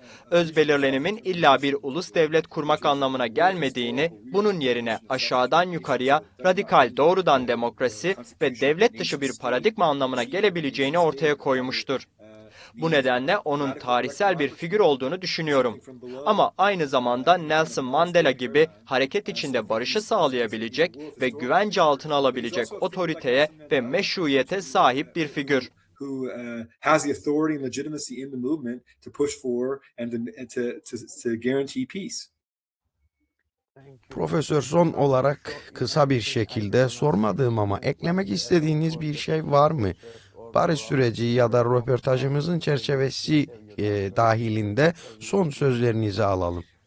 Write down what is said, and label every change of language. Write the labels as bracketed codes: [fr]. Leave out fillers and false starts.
[tr] Öz belirlenimin illa bir ulus devlet kurmak anlamına gelmediğini, bunun yerine aşağıdan yukarıya radikal doğrudan demokrasi ve devlet dışı bir paradigma anlamına gelebileceğini ortaya koymuştur. Bu nedenle onun tarihsel bir figür olduğunu düşünüyorum. Ama aynı zamanda Nelson Mandela gibi hareket içinde barışı sağlayabilecek ve güvence altına alabilecek otoriteye ve meşruiyete sahip bir figür. [en] Who has the authority and legitimacy in the movement to push for and to guarantee peace. [tr] Profesör, son olarak kısa bir şekilde sormadığım ama eklemek istediğiniz bir şey var mı? Barış süreci ya da röportajımızın çerçevesi dahilinde son sözlerinizi alalım.